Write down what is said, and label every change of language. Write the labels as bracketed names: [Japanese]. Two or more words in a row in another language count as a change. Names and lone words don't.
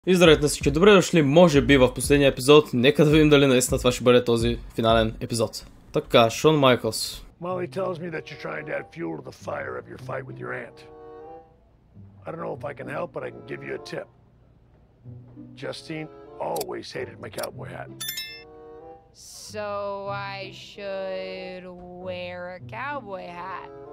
[Bulgarian] И здравейте на всички, добре дошли, може би в последния епизод. Нека да видим дали наистина това ще бъде този финален епизод. Така, Шон Майкълс. [English] Molly tells me that you're trying to add fuel to the fire of your fight with your aunt. I don't know if I can help, but I can give you a tip. Justine always hated my cowboy hat. So I should wear a cowboy hat?